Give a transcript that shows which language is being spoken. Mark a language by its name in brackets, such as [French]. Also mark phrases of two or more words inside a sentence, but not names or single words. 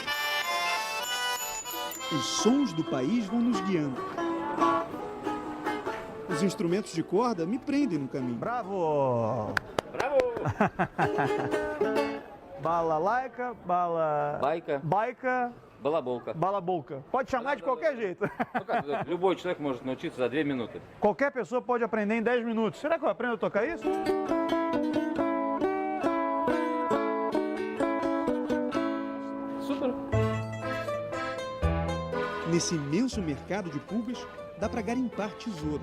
[Portuguese] Os sons do país vão nos guiando. Os instrumentos de corda me prendem no caminho. Bravo! Bravo! Balalaica, Байка. [Russian] Балаболка. Balabolka. [Portuguese] Pode chamar de qualquer jeito. [Russian] Любой человек может научиться за 2 минуты. [Portuguese] Qualquer pessoa pode aprender em 10 minutos. Será que eu aprendo a tocar isso? Super. Nesse imenso mercado de pulgas, dá para garimpar tesouros.